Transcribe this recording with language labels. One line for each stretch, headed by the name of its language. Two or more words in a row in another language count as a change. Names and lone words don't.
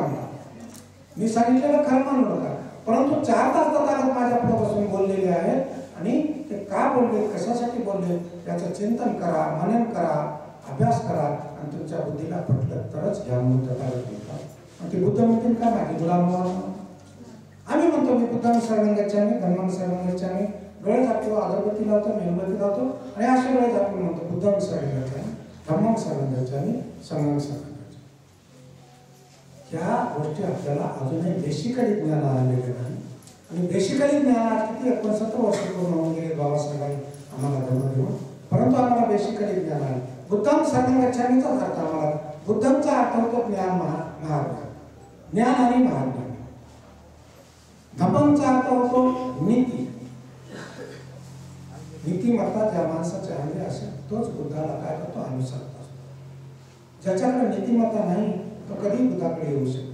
Marathi: मी सांगितलेलं खरं मानू नका, परंतु 4 तास तथागत माझ्या पुढे बसून बोललेले आहेत आणि ते का बोलले, कशासाठी बोलले याचं चिंतन करा, मनन करा, अभ्यास करा आणि तुमच्या बुद्धीला पटलं तरच घ्या म्हणून तथागत म्हणतात. आणि ते बुद्ध म्हणतील का माझी गुलाम व्हा? आम्ही म्हणतो मी
Pali: बुद्धं शरणं गच्छामि, धम्मं शरणं गच्छामि,
Marathi: डोळे झाकतो, अगरबत्ती लावतो, मेणबत्ती लावतो आणि असे डोळे झाकून म्हणतो
Pali: बुद्धं शरणं गच्छामि, धम्मं शरणं गच्छामि, संघं शरणं गच्छामि.
Marathi: ह्या गोष्टी आपल्याला अजूनही बेसिकली ज्ञान आलेले नाही. आणि बेसिकली ज्ञान किती 69 वर्ष पूर्ण होऊन गेले बाबासाहेबांनी आम्हाला धर्म देऊन, परंतु आम्हाला बेसिकली ज्ञान आहे.
Pali: बुद्धं शरणं गच्छामिचाच
Marathi: अर्थ आम्हाला बुद्धंचा अर्थ होतो ज्ञान, महाज्ञान, ज्ञान आणि महाज्ञान. धम्मंचा अर्थ होतो नीती. नीतिमत्ता ज्या माणसाच्या अंगी असेल तोच बुद्धाला काय करतो, अनुसरत असतो. ज्याच्याकडे नीतिमत्ता नाही तो कधी बुद्धाकडे येऊ शकतो.